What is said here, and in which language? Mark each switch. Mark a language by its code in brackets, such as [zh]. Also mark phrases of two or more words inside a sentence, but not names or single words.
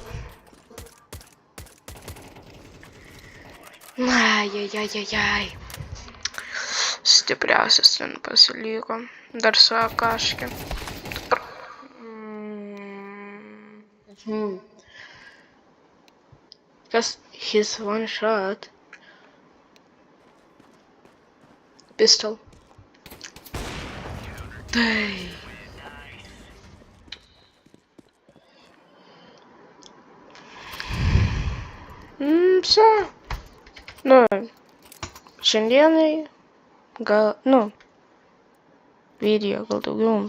[lt] Ai. Stipriausias ten pasiliko. Dar su akaškė. Kas? [en] His one shot. Pistol. [lt] Tai. Все. Nu, šiandienai gal, video gal daugiau.